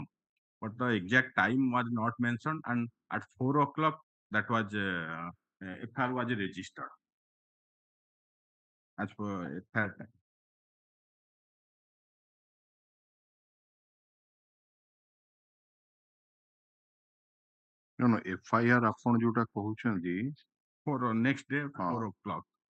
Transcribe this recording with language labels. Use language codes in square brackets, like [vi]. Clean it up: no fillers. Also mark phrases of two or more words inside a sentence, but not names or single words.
[en] But the exact time was not mentioned, and at 4 o'clock that was FIR was registered as per FIR time. [or] No, FIR ଆପଣ ଯୋଉଟା କହୁଛନ୍ତି [en] For next day, 4 o'clock.